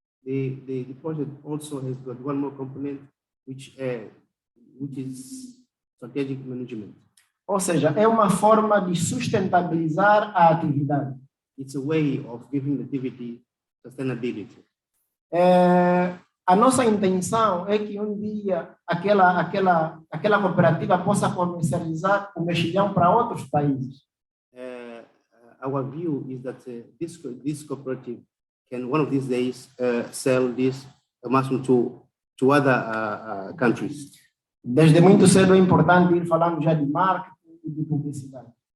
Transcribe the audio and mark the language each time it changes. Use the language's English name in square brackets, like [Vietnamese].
[English] The project also has got one more component, which is strategic management. [Portuguese] Ou seja, é uma forma de sustentabilizar a atividade. [English] It's a way of giving the activity sustainability. [Portuguese] A nossa intenção é que um dia aquela cooperativa possa comercializar o mexilhão para outros países. [English] Our view is that this cooperative can one of these days sell this mushroom to other countries. [Portuguese] Desde muito cedo é importante ir falando já de marketing e de publicidade.